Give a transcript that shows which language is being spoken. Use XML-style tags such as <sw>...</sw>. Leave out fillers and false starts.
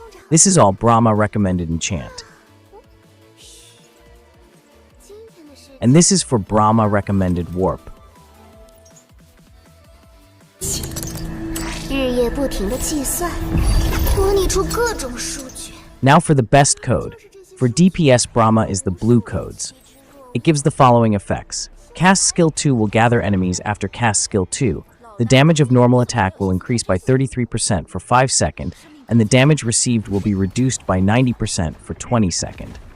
<en>This is all Brahma recommended enchant. And this is for Brahma recommended warp.</en> <zh>日夜不停地计算，模拟出各种数据。</zh> <en>Now for the best code. For DPS, Brahma is the blue codes. It gives the following effects. Cast skill 2 will gather enemies after cast skill 2. The damage of normal attack will increase by 33% for 5 seconds, and the damage received will be reduced by 90% for 20 seconds.</en>